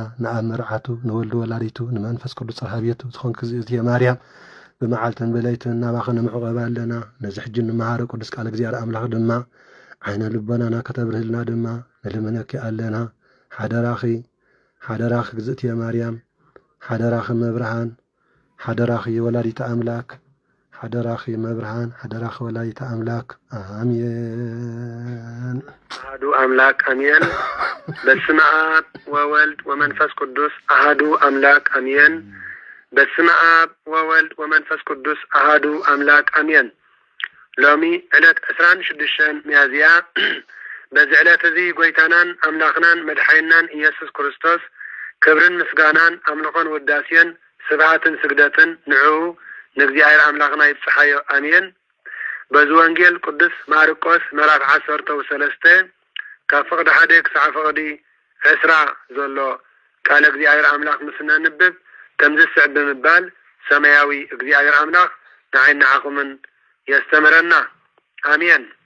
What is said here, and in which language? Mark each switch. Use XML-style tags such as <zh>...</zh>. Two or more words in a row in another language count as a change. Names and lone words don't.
<ti>ንአብ መርዓቱ ንወልዱ ወላዲቱ ንመንፈስ ቅዱስ ጽርሐ ቤቱ ዝኾንክ እግዝእትየ ማርያም ብመዓልትን በለይትን እናባኸነ ምዕቐባ ኣለና። ነዚ ሕጂ ንመሃረ ቅዱስ ቃል እግዚአብሔር አምላክ ድማ ዓይነ ልቦናና ከተብርህልና ድማ ንልምነኪ ኣለና። ሓደራኺ እግዝእትየ ማርያም ሓደራኺ መብርሃን ሓደራኺ</ti> <gez>ወላዲተ አምላክ</gez> <ti>ሓደራኺ መብርሃን ሓደራኺ</ti> <gez>ወላዲተ አምላክ</gez> <ti>አሜን።</ti> <gez>አሐዱ አምላክ አሜን። በስመ አብ ወወልድ ወመንፈስ ቅዱስ አሐዱ አምላክ አሜን። በስመ አብ ወወልድ ወመንፈስ ቅዱስ አሐዱ አምላክ አሜን።</gez> <ti>ሎሚ ዕለት 26 ሚያዝያ በዚ ዕለት እዚ ጎይታናን አምላኽናን መድሓይናን ኢየሱስ ክርስቶስ ክብርን ምስጋናን አምልኾን ውዳሴን ስብሃትን ስግደትን ንዑ ንእግዚአብሔር አምላኽና ይብጽሐዮ አሜን። በዚ ወንጌል ቅዱስ ማርቆስ ምዕራፍ 13 ካብ ፍቕዲ 1 ክሳብ ፍቕዲ 20 ዘሎ ቃል እግዚአብሔር አምላክ ምስነ ንብብ ከምዚ ስዕብ ብምባል ሰማያዊ እግዚአብሔር አምላክ ንዓይን ንዓኹምን የስተምረና አሜን።</ti>